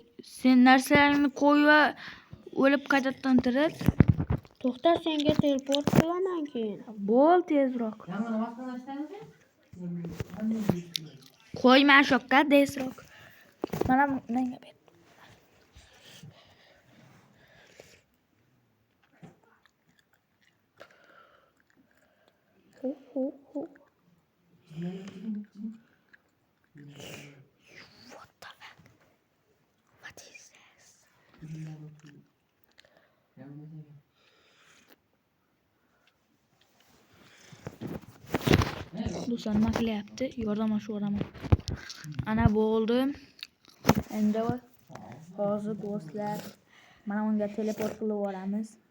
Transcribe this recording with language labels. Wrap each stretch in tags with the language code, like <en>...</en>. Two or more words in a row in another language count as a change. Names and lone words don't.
<uz>Sen narsalaringni qo'y va o'lib qaytadan tirit. To'xta, senga teleport qilaman keyin. Bo'l tezroq. Qo'yma shu yoqqa tezroq. Mana menga ber.</uz> <en>What the fuck? What is this?</en> <uz>Do'stlar nima qilyapti? Yordamlashaveramiz. Ana bo'ldi. Endi hozir do'stlar mana unga teleport qilib yuboramiz.</uz>